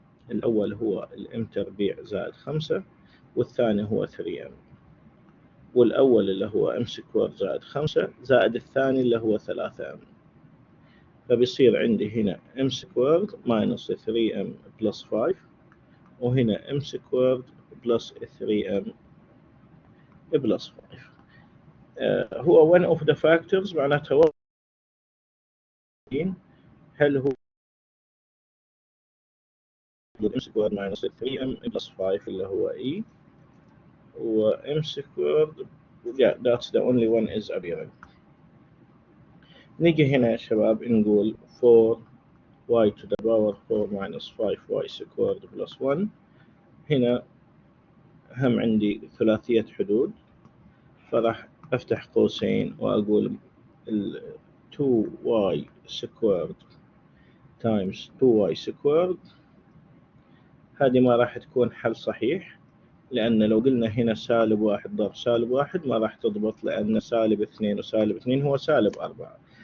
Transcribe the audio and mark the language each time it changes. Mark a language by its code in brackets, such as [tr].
[ar] الأول هو الام تربيع زائد 5 والثاني هو 3m، والأول اللي هو ام سكوير زائد 5 زائد الثاني اللي هو 3m، فبيصير عندي هنا m سكوير ماينس 3m بلس 5 وهنا m سكوير بلس 3m بلس 5. هو [en] one of the factors [ar] معناته هل هو m سكوير ماينس 3m بلس 5 اللي هو e و m سكوير [en] yeah that's the only one is appearing. [ar] نيجي هنا يا شباب نقول [en] 4y to the power 4 minus 5y squared plus 1. [ar] هنا هم عندي ثلاثية حدود، فراح أفتح قوسين وأقول [en] 2y squared times 2y squared. [ar] هذه ما راح تكون حل صحيح، لأن لو قلنا هنا سالب 1 ضرب سالب 1 ما راح تضبط، لأن سالب 2 وسالب 2 هو سالب 4.